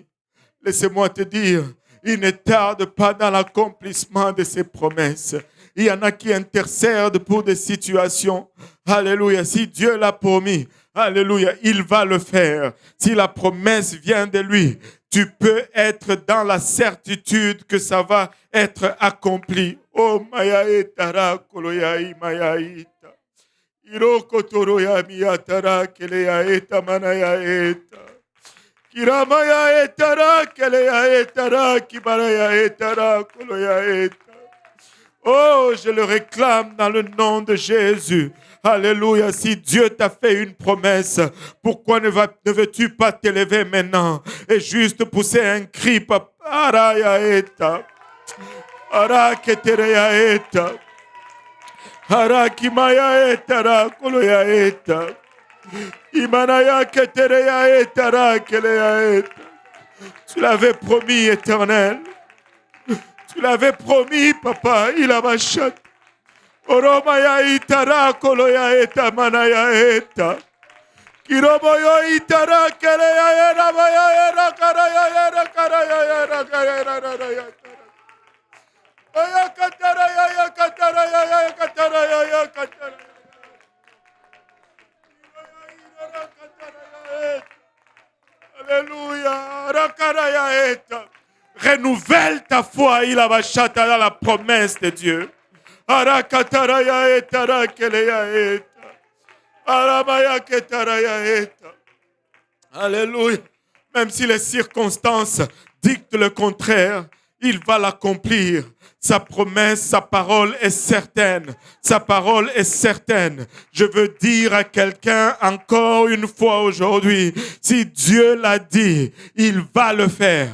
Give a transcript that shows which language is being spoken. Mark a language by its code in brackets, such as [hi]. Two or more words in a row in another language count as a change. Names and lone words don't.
[fr] Laissez-moi te dire, il ne tarde pas dans l'accomplissement de ses promesses. Il y en a qui intercèdent pour des situations. Alléluia. Si Dieu l'a promis, alléluia, il va le faire. Si la promesse vient de lui, tu peux être dans la certitude que ça va être accompli. Oh, Mayaetara, Koloyai, Mayaita. Iroko Toroya, Miyatara, Keleyaeta, Manayaeta. Kiramayaetara, Keleyaetara, Kibarayaetara, Koloyaeta. Oh, je le réclame dans le nom de Jésus. Alléluia. Si Dieu t'a fait une promesse, pourquoi ne veux-tu pas t'élever maintenant et juste pousser un cri, Papa? Araketereya eta. Harakimaya eta rakoloya eta. Imanaya ketereya eta rakeleya eta. Tu l'avais promis, Éternel. Tu l'avais promis, Papa. Il a machat. Oromaya itara koloya eta manaya eta. Kiroboyo itara keleya era baya era karaya era karaya era karaya era. Aya katara ya katara ya katara ya katara. Alléluia. Rakaraya eta. Renouvelle ta foi, il a bachata dans la promesse de Dieu. Arakataraya eta rakeleya eta. Aramaya ketaraya eta. Alléluia. Même si les circonstances dictent le contraire, il va l'accomplir. Sa promesse, sa parole est certaine. Sa parole est certaine. Je veux dire à quelqu'un encore une fois aujourd'hui, si Dieu l'a dit, il va le faire.